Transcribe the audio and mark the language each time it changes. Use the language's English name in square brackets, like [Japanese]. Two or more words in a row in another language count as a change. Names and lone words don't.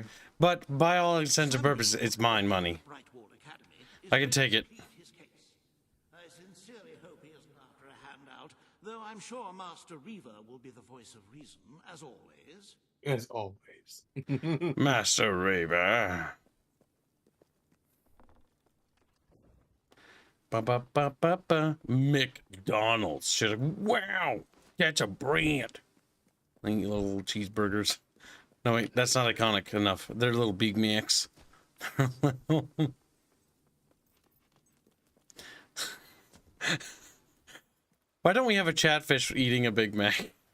[English] But by all intents and purposes, it's mine money. I can take it. I sincerely hope he isn't after a handout, though I'm sure Master Reaver will be the voice of reason, as always. As always. Master Raver. Ba-ba-ba-ba-ba. McDonald's. Shit. Wow. That's a brand. I eat little cheeseburgers. No, wait, that's not iconic enough. They're little Big Macs. Why don't we have a chatfish eating a Big Mac?